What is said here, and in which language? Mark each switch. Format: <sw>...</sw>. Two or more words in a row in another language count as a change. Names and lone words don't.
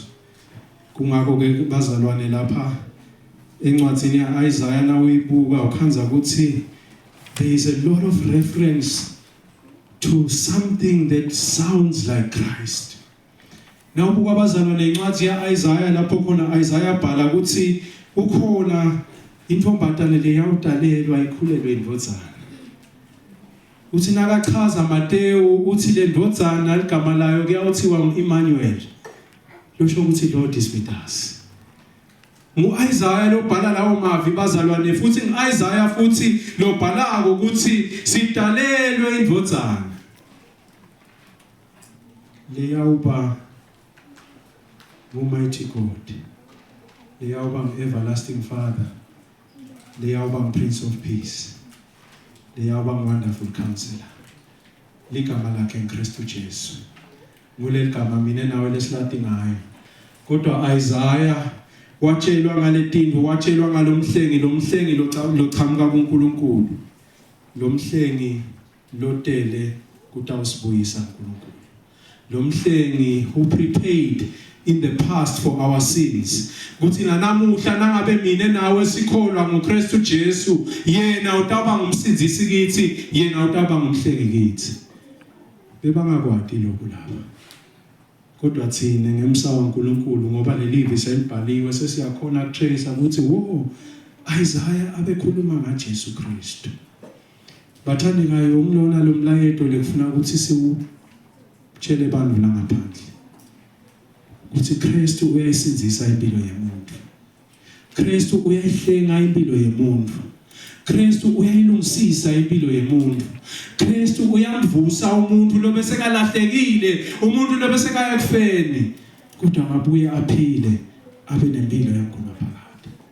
<ss>Kungako ke bazalwane lapha encwadini yaIsaiah nawibuka ukhanza ukuthi</ss> <en>there is a lot of reference to something that sounds like Christ.</en> <ss>Now buka bazalwane incwadi yaIsaiah lapho khona Isaiah bhala ukuthi ukhona intombatane leyawudalelwa ikhulelwe indvodzana. Uthi nakachaza Mateo uthi le ndvodzana igama layo kuyawuthiwa uEmmanuel. Losho ukuthi</ss> <en>Lord is with us.</en> <ss>Isaiah lo bhala lawo mavi bazalwane futhi Isaiah futhi lo bhala ukuthi sidalelwe indvodzana. Leyawuba Almighty God. Leyawuba everlasting Father. Leyawuba Prince of Peace. Leyawuba Wonderful Counselor. Ligama lakhe uKristu Jesu. Nguleli gama mina nawe lesilati ngayo. Kodwa Isaiah watshelwa ngaletinto, watshelwa ngalomhlengi, lomhlengi lochamuka kuNkulunkulu. Lomhlengi lotele kutawusibuyisa uNkulunkulu.</ss> <en>Lomhlengi who prepared in the past for our sins.</en> <ss>Kuthi namuhla nangabe mina nawe sikholwa ngoKristu Jesu, yena utaba ngumsindisi kithi, yena utaba ngumhlengi kithi. Bebangakwadi lokho lapha. Kodwa thina ngemsa kaNkulunkulu ngoba lelivi selibhaliwe sesiyakhona trace ukuthi wo Isaiah abekhuluma ngaJesu Kristu. Bathandi ngayo umlona lo mlayeto lekufuna ukuthi siwutshele abantu langaphandle. Ukuthi Kristu uyayisinzisa impilo yomuntu. Kristu uyayihlenga impilo yomuntu. Kristu uyayilungisisa impilo yomuntu. Kristu uyamvusa umuntu lo bese kalahlekile, umuntu lo bese kaya ekufeni, kodwa mabuye aphile abe nempilo yankulu phakathi.</ss>